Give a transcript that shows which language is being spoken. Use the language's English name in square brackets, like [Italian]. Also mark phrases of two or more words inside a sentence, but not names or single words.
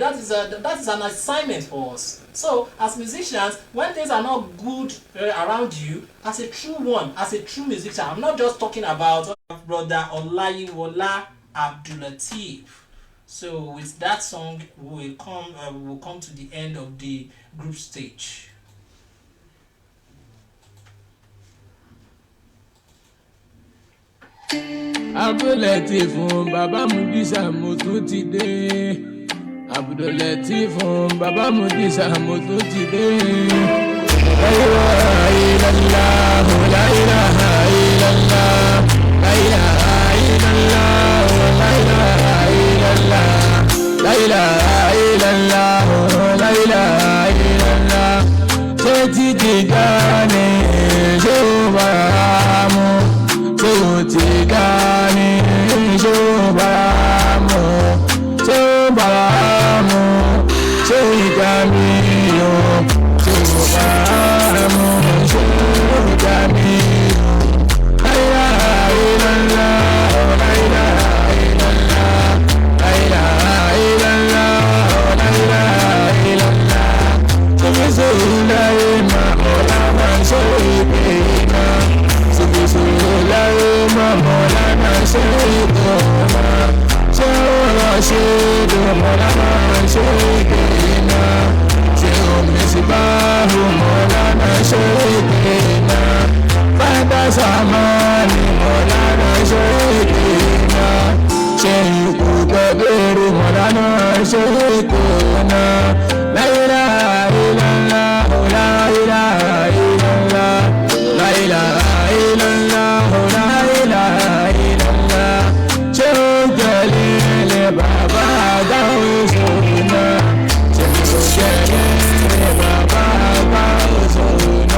[English] That is an assignment for us. So, as musicians, when things are not good around you, as a true one, as a true musician, I'm not just talking about brother Olayiwola Abdulateef. So with that song, we will come to the end of the group stage. [Yoruba] Abdulatif fún bàbá Mudisa mo tún ti dé. Abdulatif fún bàbá Mudisa mo tún ti dé. [Arabic] لا إله إلا الله، لا إله إلا الله، لا إله إلا الله، لا إله إلا الله، لا إله إلا الله، لا إله إلا الله. [Yoruba] Tẹ́tí ti dání ṣòbàmù, tó ti dání ṣòbàmù, ṣòbàmù, ṣé ìdánimọ̀, ṣòbàmù, ṣé ìdánimọ̀. [Arabic] لا إله إلا الله، لا إله إلا الله، لا إله إلا الله، لا إله إلا الله. سبحان الله، مولانا سيدنا. Subhanallah, مولانا سيدنا. Rashid, مولانا سيدنا. Misbah, مولانا سيدنا. Fada Samani, مولانا سيدنا. Shaykh Kabir, مولانا سيدنا. لا إله إلا الله، لا إله إلا الله، لا إله إلا الله، لا إله إلا الله. شيخ جليل، بابا غوثنا. شيخ جليل، بابا غوثنا.